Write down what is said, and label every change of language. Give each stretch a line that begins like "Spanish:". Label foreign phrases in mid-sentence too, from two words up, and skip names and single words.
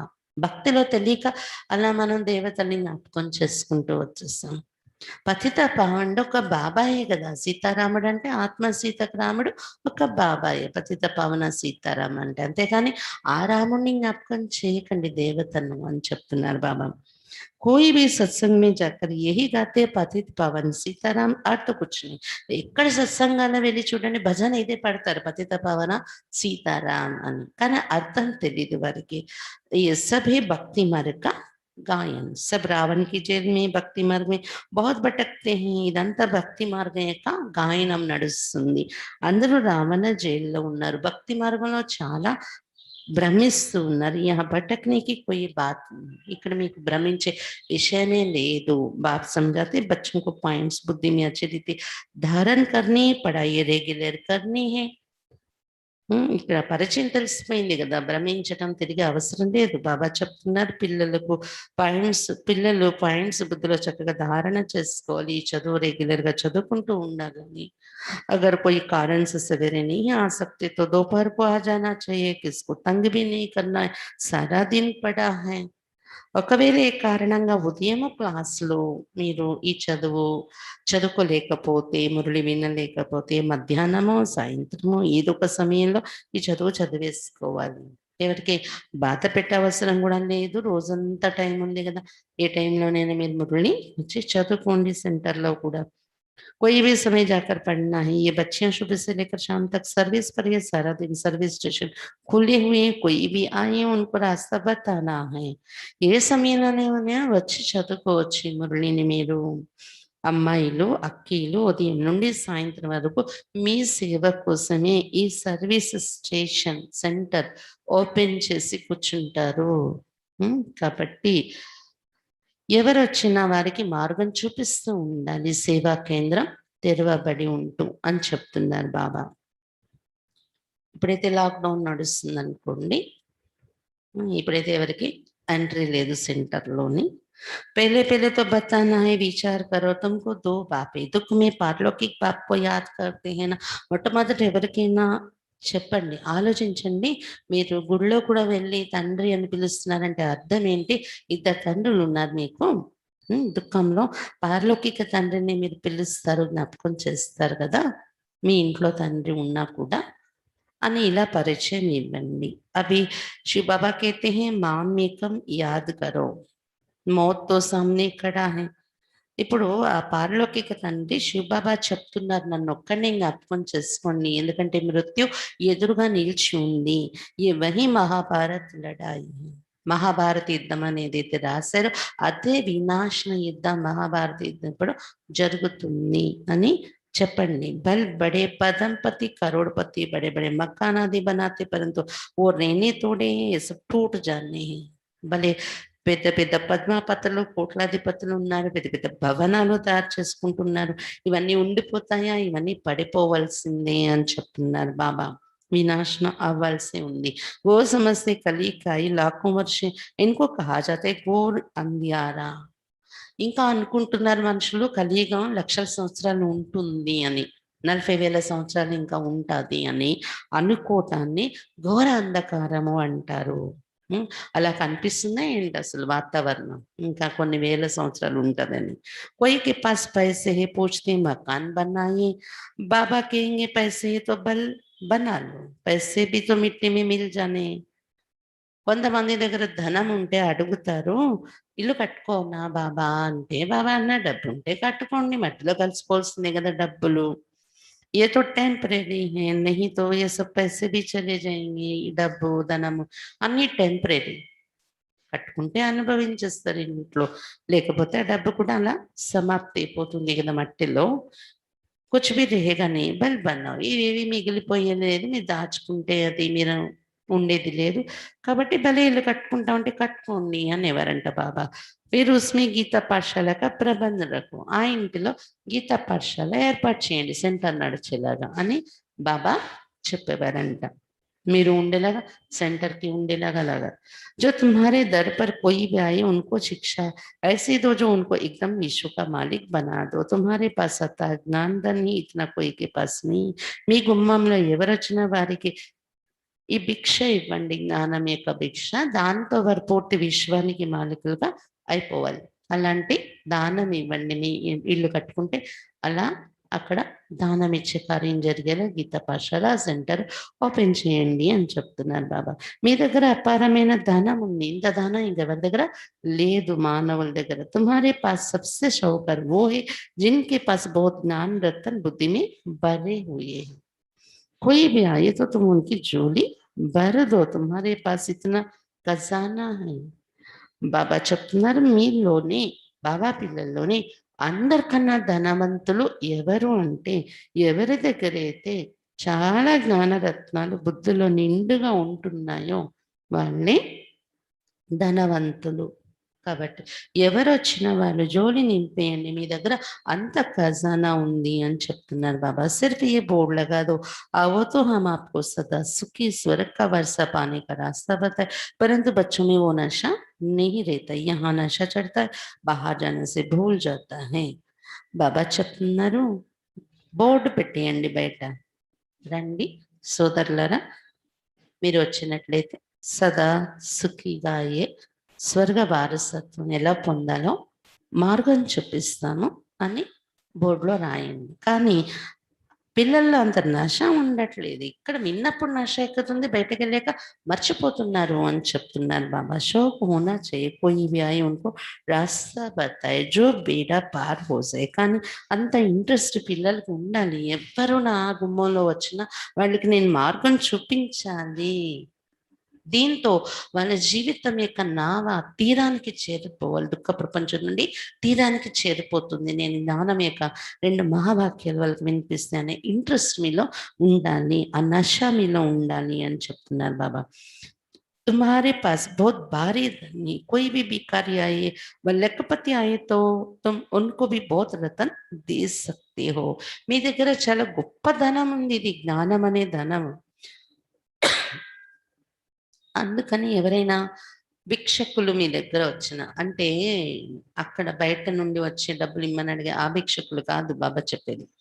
Telugu: భక్తిలో తెలియక అలా మనం దేవతల్ని జ్ఞాపకం చేసుకుంటూ వచ్చేస్తాం. పతిత పావనుడు ఒక బాబాయే కదా. సీతారాముడు అంటే ఆత్మ సీతకు రాముడు ఒక బాబాయే. పతిత పావన సీతారామ అంటే, అంతేకాని ఆ రాముడిని జ్ఞాపకం చేయకండి దేవతను అని చెప్తున్నారు బాబా.
Hindi: कोई भी सत्संग में जाकर यही गाते पतित पवन सीताराम
Telugu: ఆర్తో కూర్చుని. ఎక్కడ సత్సంగాల్లో వెళ్ళి చూడండి భజన ఇదే పడతారు, పతిత పవన సీతారాం అని. కానీ అర్థం తెలియదు వారికి.
Hindi: ये सभी भक्ति मार्ग का गायन, सब रावण की जेल में भक्ति मार्ग में बहुत भटकते हैं.
Telugu: ఇదంతా భక్తి మార్గం యొక్క గాయనం నడుస్తుంది. అందరూ రావణ జైల్లో ఉన్నారు, భక్తి మార్గంలో చాలా భ్రమిస్తూ ఉన్నారు.
Hindi: यह भटकने की कोई बात नहीं.
Telugu: ఇక్కడ మీకు భ్రమించే విషయమే లేదు.
Hindi: बाप समझाते बच्चों को पॉइंट्स बुद्धि में अच्छी रीति धारण करनी, पढ़ाई रेगुलर करनी है.
Telugu: ఇక్కడ పరిచయం తెలిసిపోయింది కదా, భ్రమించటం తిరిగి అవసరం లేదు. బాబా చెప్తున్నారు పిల్లలకు పిల్లలు పాయింట్స్ బుద్ధిలో చక్కగా ధారణ చేసుకోవాలి, చదువు రెగ్యులర్ గా చదువుకుంటూ ఉండాలని.
Hindi: अगर कोई कारण से सवेरे नहीं आ सकते तो दोपहर को आ जाना चाहिए, किसको तंग भी नहीं करना है, सारा दिन पड़ा है.
Telugu: ఒకవేళ ఏ కారణంగా ఉదయం క్లాసులో మీరు ఈ చదువుకోలేకపోతే, మురళి వినలేకపోతే మధ్యాహ్నమో సాయంత్రమో ఏదో ఒక సమయంలో ఈ చదివేసుకోవాలి. ఎవరికి బాధ పెట్టే అవసరం కూడా లేదు. రోజంతా టైం ఉంది కదా, ఏ టైంలోనైనా మీరు మురళి వచ్చి చదువుకోండి. సెంటర్లో కూడా
Hindi: कोई भी समय जाकर पढ़ना है. ये बच्चियां सुबह से लेकर शाम तक सर्विस पर है, सारा दिन सर्विस स्टेशन खुले हुए हैं, कोई भी आए उनको रास्ता बताना है.
Telugu: ఏ సమయంలోనే వచ్చి చదువుకోవచ్చు మురళిని మీరు. అమ్మాయిలు అక్కీలు ఉదయం నుండి సాయంత్రం వరకు మీ సేవ కోసమే ఈ సర్వీస్ స్టేషన్ సెంటర్ ఓపెన్ చేసి కూర్చుంటారు. కాబట్టి ఎవరు వచ్చినా వారికి మార్గం చూపిస్తూ ఉండాలి. సేవా కేంద్రం తెరవబడి ఉంటూ అని చెప్తున్నారు బాబా. ఇప్పుడైతే లాక్డౌన్ నడుస్తుంది అనుకోండి, ఇప్పుడైతే ఎవరికి ఎంట్రీ లేదు సెంటర్లోని.
Hindi: पहले पहले तो बताना है, विचार करो तुमको दो बाप है, दुख में पारलौकिक बाप को याद करते हैं ना.
Telugu: మొట్టమొదటి ఎవరికైనా చెప్పండి, ఆలోచించండి. మీరు గుడిలో కూడా వెళ్ళి తండ్రి అని పిలుస్తున్నారంటే అర్థం ఏంటి? ఇద్దరు తండ్రులు ఉన్నారు మీకు. దుఃఖంలో పారలౌకిక తండ్రిని మీరు పిలుస్తారు, జ్ఞాపకం చేస్తారు కదా. మీ ఇంట్లో తండ్రి ఉన్నా కూడా అని ఇలా పరిచయం ఇవ్వండి.
Hindi: अभी शिव बाबा कहते हैं मामेकम् याद करो, मौत तो सामने खड़ा है.
Telugu: ఇప్పుడు ఆ పారలౌకిక తండ్రి శివబాబా చెప్తున్నారు, నన్ను ఒక్కడినే జ్ఞాపకం చేసుకోండి, ఎందుకంటే మృత్యు ఎదురుగా నిలిచి ఉంది. ఈ
Hindi: वही महाभारत लड़ाई,
Telugu: మహాభారత యుద్ధం అనేది అయితే రాశారో అదే వినాశన యుద్ధం, మహాభారత యుద్ధం ఇప్పుడు జరుగుతుంది అని చెప్పండి.
Hindi: बल बड़े पदमपति करोड़पति बड़े बड़े मकान आदि बनाते, परंतु वो रहने थोड़े हैं, सब टूट जाने हैं.
Telugu: భలే పెద్ద పెద్ద పద్మాపతులు కోట్లాధిపతులు ఉన్నారు, పెద్ద పెద్ద భవనాలు తయారు చేసుకుంటున్నారు. ఇవన్నీ ఉండిపోతాయా? ఇవన్నీ పడిపోవలసిందే అని చెప్తున్నారు బాబా. వినాశనం అవ్వాల్సి ఉంది.
Hindi: वो समझते कली का ही लाखों वर्ष, इनको कहा जाता है घोर अंधियारा.
Telugu: ఇంకా అనుకుంటున్నారు మనుషులు కలియుగం లక్షల సంవత్సరాలు ఉంటుంది అని, 40,000 సంవత్సరాలు ఇంకా ఉంటది అని అనుకోవటాన్ని ఘోర అంధకారము అంటారు. అలా కనిపిస్తుందా ఏంటి అసలు వాతావరణం? ఇంకా కొన్ని వేల సంవత్సరాలు ఉంటదని.
Hindi: कोई के पास पैसे है पूछते मकान बनाइए, बाबा कहेंगे पैसे है तो बल बना लो, पैसे भी तो मिट्टी में मिल जाने.
Telugu: కొంతమంది దగ్గర ధనం ఉంటే అడుగుతారు, ఇల్లు కట్టుకోనా బాబా అంటే, బాబా అన్న డబ్బు ఉంటే కట్టుకోండి, మట్టిలో కలిసిపోవాల్సిందే కదా డబ్బులు.
Hindi: ये तो टेम्परेरी है, नहीं तो ये सब पैसे भी चले जाएंगे.
Telugu: ఈ డబ్బు ధనము అన్ని టెంపరరీ, కట్టుకుంటే అనుభవించేస్తారు ఇంట్లో, లేకపోతే ఆ డబ్బు కూడా అలా సమాప్తి అయిపోతుంది కదా మట్టిలో.
Hindi: कुछ भी रहेगा नी बल बनाओ,
Telugu: ఇవేవి మిగిలిపోయేది లేదు, మీరు దాచుకుంటే అది మీరు ఉండేది లేదు, కాబట్టి భలే ఇల్లు కట్టుకుంటామంటే కట్టుకోండి అనేవారంట బాబా. మీరు
Hindi: उसमें गीता पाठशाला का प्रबंध रखो,
Telugu: ఆ ఇంటిలో గీతా పాఠశాల ఏర్పాటు చేయండి సెంటర్ నడిచేలాగా అని బాబా చెప్పేవారంట. మీరు ఉండేలాగా సెంటర్కి ఉండేలాగా లాగా.
Hindi: जो तुम्हारे दर पर कोई भी आए उनको शिक्षा ऐसी दो जो उनको एकदम विश्व का मालिक बना दो. तुम्हारे पास आता ज्ञान धन ही इतना कोई के पास नहीं.
Telugu: మీ గుమ్మంలో ఎవరొచ్చినా వారికి ఈ భిక్ష ఇవ్వండి, జ్ఞానం యొక్క భిక్ష, దాంతో వారు పూర్తి విశ్వానికి మాలికులుగా అయిపోవాలి. అలాంటి దానం ఇవ్వండి, మీ ఇల్లు కట్టుకుంటే అలా అక్కడ దానం ఇచ్చే కార్యం జరిగేలా గీతా పాఠశాల సెంటర్ ఓపెన్ చేయండి అని చెప్తున్నారు బాబా. మీ దగ్గర అపారమైన ధనం ఉంది, ఇంత ధనం ఇంకెవరి దగ్గర లేదు మానవుల దగ్గర.
Hindi: तुम्हारे पास सबसे शाहूकार वो है जिनके पास बहुत ज्ञान रतन बुद्धि में भरे हुए हैं. कोई भी आए तो तुम उनकी झोली भर दो, तुम्हारे पास इतना ఖజానా है.
Telugu: బాబా చెప్తున్నారు, మీలోనే, బాబా పిల్లల్లోనే అందరికన్నా ధనవంతులు ఎవరు అంటే, ఎవరి దగ్గర అయితే చాలా జ్ఞానరత్నాలు బుద్ధిలో నిండుగా ఉంటున్నాయో వాళ్ళే ధనవంతులు. కాబట్టి ఎవరొచ్చినా వాళ్ళు జోలి నింపేయండి, మీ దగ్గర అంత ఖజానా ఉంది అని చెప్తున్నారు బాబా.
Hindi: సిర్ఫ్ ये बोर्ड लगा दो, वो तो हम आपको सदा सुखी स्वर्ग का वर्षा पाने का रास्ता बताए, परंतु बच्चों में वो नशा नहीं रहता. यहाँ नशा चढ़ता है, बाहर जाने से भूल जाता है.
Telugu: బాబా చెప్తున్నారు, బోర్డు పెట్టేయండి బయట. రండి సోదరులారా, మీరు వచ్చినట్లయితే సదా సుఖిగా అయ్యే స్వర్గ వారసత్వం ఎలా పొందాలో మార్గం చూపిస్తాను అని బోర్డులో రాయండి. కానీ పిల్లల్లో అంత నశ ఉండట్లేదు, ఇక్కడ విన్నప్పుడు నశ ఎక్కుతుంది, బయటకు వెళ్ళాక మర్చిపోతున్నారు అని చెప్తున్నారు బాబా.
Hindi: शौक होना चाहिए, कोई भी आए उनको रास्ता बताए जो बेड़ा పార్ हो जाए.
Telugu: కానీ అంత ఇంట్రెస్ట్ పిల్లలకి ఉండాలి, ఎవ్వరు నా గుమ్మంలో వచ్చినా వాళ్ళకి నేను మార్గం చూపించాలి. దీంతో వాళ్ళ జీవితం యొక్క నావ తీరానికి చేరిపోవాలి, దుఃఖ ప్రపంచం నుండి తీరానికి చేరిపోతుంది. నేను జ్ఞానం యొక్క 2 మహావాక్యాలు వాళ్ళకి వినిపిస్తే అనే ఇంట్రెస్ట్ మీలో ఉండాలి, ఆ నశ మీలో ఉండాలి అని చెప్తున్నారు బాబా.
Hindi: तुम्हारे पास बहुत भारी धनी कोई भी भिखारी आए व लखपति आए तो तुम उनको भी बहुत रतन दे सकते हो.
Telugu: మీ దగ్గర చాలా గొప్ప ధనం ఉంది, ఇది జ్ఞానం అనే ధనం. అందుకని ఎవరైనా భిక్షకులు మీ దగ్గర వచ్చిన అంటే, అక్కడ బయట నుండి వచ్చే డబ్బులు ఇమ్మని అడిగే ఆ భిక్షకులు కాదు బాబా చెప్పేది.